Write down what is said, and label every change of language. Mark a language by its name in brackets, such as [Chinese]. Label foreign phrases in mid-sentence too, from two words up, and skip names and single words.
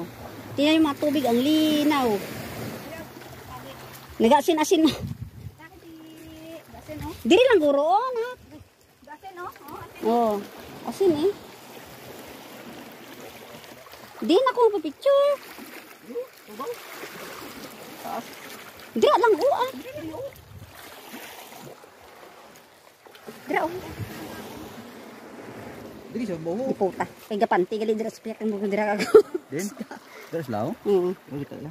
[Filipino] Tinan yung mga tubig, ang linaw. [Hiligaynon] Nag-asin-asin na. Diri lang guro, na. Oh, asin eh. Di na ko magpa-picture. Dira lang ah. Dira oh. Diri sa boho. Di puta. Kay gapanti gali dira sa piyak mo dira ka. Din. Dira sa lao.